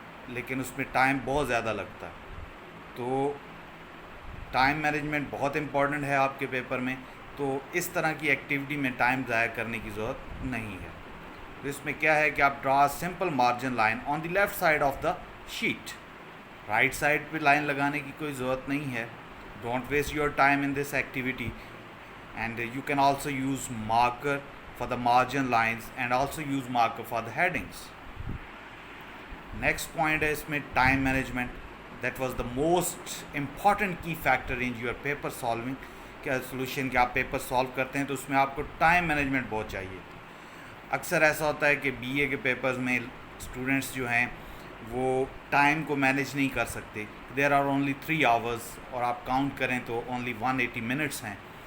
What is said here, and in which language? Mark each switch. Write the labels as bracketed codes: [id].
[hi] लेकिन उसमें टाइम बहुत ज़्यादा लगता है. तो टाइम मैनेजमेंट बहुत इम्पॉर्टेंट है आपके पेपर में. तो इस तरह की एक्टिविटी में टाइम ज़ाया करने की ज़रूरत नहीं है. तो इसमें क्या है कि आप [en] Draw simple margin line on the left side of the sheet. [hi] Right side पे लाइन लगाने की कोई ज़रूरत नहीं है. [en] Don't waste your time in this activity. And you can also use marker for the margin lines and also use marker for the headings. Next point [hi] है इसमें [en] time management. That was the most important key factor in your paper solving. [hi] क्या solution कि आप paper solve करते हैं तो उसमें आपको टाइम मैनेजमेंट बहुत चाहिए. अक्सर ऐसा होता है कि बीए के पेपर्स में स्टूडेंट्स जो हैं वो टाइम को मैनेज नहीं कर सकते. [en] there are only 3 hours [hi] और आप काउंट करें तो [en] Only 180 minutes हैं.